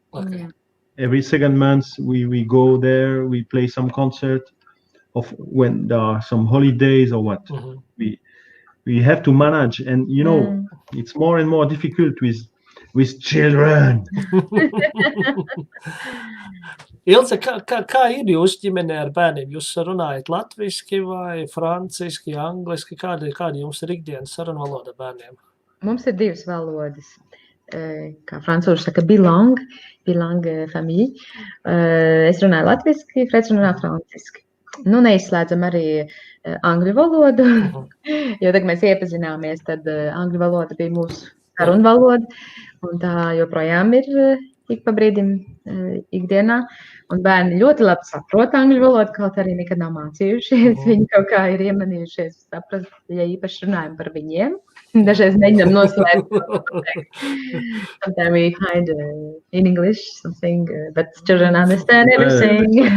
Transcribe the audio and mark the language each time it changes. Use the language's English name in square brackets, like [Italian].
[English] Okay. Every second month we go there. We play some concert of when there are some holidays or what. We have to manage, and it's more and more difficult with children. [Latvian] Ilze, kā ir jūsu ģimenē ar bērniem? Jūs runājat latviski vai franciski, angliski? Kāda jums ir ikdienas sarunu valoda bērniem? Mums ir divas valodas. Kā francūži saka, [French] bilang famille. [Latvian] Es runāju latviski, Freds runā franciski. Neizslēdzam arī angļu valodu, jo tagad mēs iepazināmies, tad angļu valoda bija mūsu sarunu valoda, un tā joprojām ir ik pa brīdim ikdienā, un bērni ļoti labi saprot angļu valodu, kaut arī nekad nav mācījušies. Viņi kaut kā ir iemanījušies saprast, ja īpaši runājam par viņiem. Dažreiz mēģinām noslēpt. [English] Sometimes we hide in English something, but children understand everything.